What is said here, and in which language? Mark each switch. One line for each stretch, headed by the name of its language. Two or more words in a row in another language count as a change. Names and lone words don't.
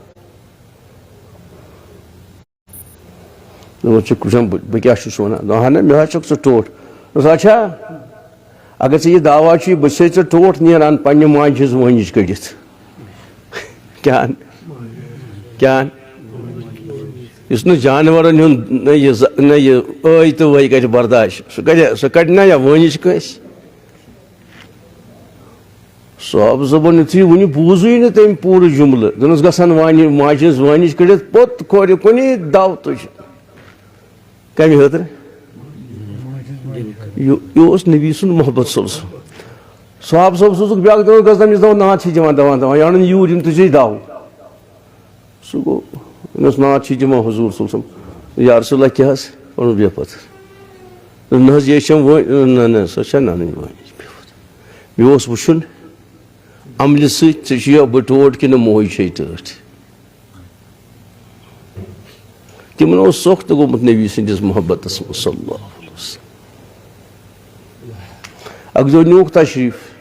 Kashmiri: دوٚپُکھ ژٕ وٕچھان بہٕ کیٛاہ چھُس وَنان دوٚپہن نہٕ مےٚ حظ چھُکھ ژٕ ٹوٹھ دوٚپُس اچھا اگر ژےٚ یہِ دعوا چھُے بہٕ چھسے ژٕ ٹوٹھ نیران پننہِ ماجہِ ہٕنٛز وٲنِج کٔڑِتھ کیٛاہ یُس نہٕ جانورن ہُنٛد نہ یہِ ٲے تہٕ وٲے کرِ برداشت سُہ کڑِ نا یا وٲنِج کٲنٛسہِ صاحب صٲبن یُتھُے وُنہِ بوٗزٕے نہٕ تٔمۍ پوٗرٕ جُملہٕ دوٚپنس گژھان ماجہِ ہٕنٛز وٲنِج کٔڑِتھ پوٚت کھورِ کُنی دو تُج کمہِ خٲطرٕ یہِ اوس نبی سُنٛد محبت
Arabic: صلی اللہ علیہ وسلم
Kashmiri: صاحب صٲب سوٗزُکھ بیٛاکھ دۄہ گژھان أمِس دوٚپ ناد چھِ دِوان دوا یہِ اَنُن یوٗرۍ یِم تُجے دو سُہ گوٚو أمِس ناد چھِ دِوان حضوٗر
Arabic: صلی اللہ علیہ وسلم یا رسول اللہ
Kashmiri: کیٛاہ حظ ووٚنُن بیٚہہ پتھر نہ حظ یہِ چھَم نہ سۄ چھےٚ نہٕ اَنٕنۍ وٲنِج مےٚ اوس وٕچھُن عملہِ سۭتۍ ژےٚ چھُیا بہٕ ٹوٹھ کِنہٕ موج چھے ٹٲٹھ تِمن اوس سۄکھ تہِ گوٚمُت نبی سٕنٛدِس محبتس منٛز
Arabic: صلی اللہ علیہ وسلم
Kashmiri: اکہِ دۄہ نیوٗکھ تشریٖف